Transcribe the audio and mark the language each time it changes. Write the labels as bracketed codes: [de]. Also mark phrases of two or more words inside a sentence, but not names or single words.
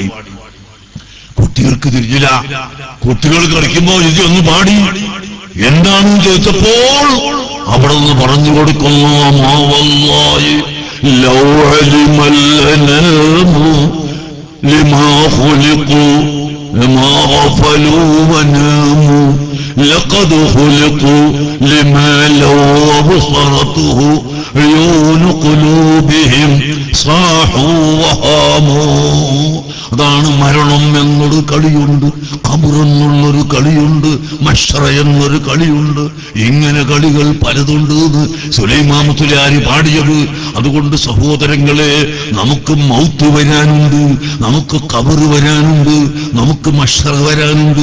[ml] കുട്ടികൾക്ക് തിരിഞ്ഞില്ല. കുട്ടികൾ കളിക്കുമ്പോ ഇത് ഒന്ന് പാടി. എന്താണെന്ന് ചോദിച്ചപ്പോൾ അവിടെ നിന്ന് പറഞ്ഞു കൊടുക്കുന്നു, [ar] فوالله لو علم الأنام لما خلقوا لما غفلوا وناموا لقد خلقوا لما لو بصرته عيون قلوبهم صاحوا وهاموا. [ml] അതാണ് മരണം എന്നൊരു കളിയുണ്ട്, ഖബർ എന്നുള്ളൊരു കളിയുണ്ട്, മഹ്ശറ എന്നൊരു കളിയുണ്ട്. ഇങ്ങനെ കളികൾ പലതുണ്ട് സുലൈമാൻ മുസ്ലിയാർ പാടിയത്. അതുകൊണ്ട് സഹോദരങ്ങളെ, നമുക്ക് മൗത്ത് വരാനുണ്ട്, നമുക്ക് ഖബർ വരാനുണ്ട്, നമുക്ക് മഹ്ശറ വരാനുണ്ട്.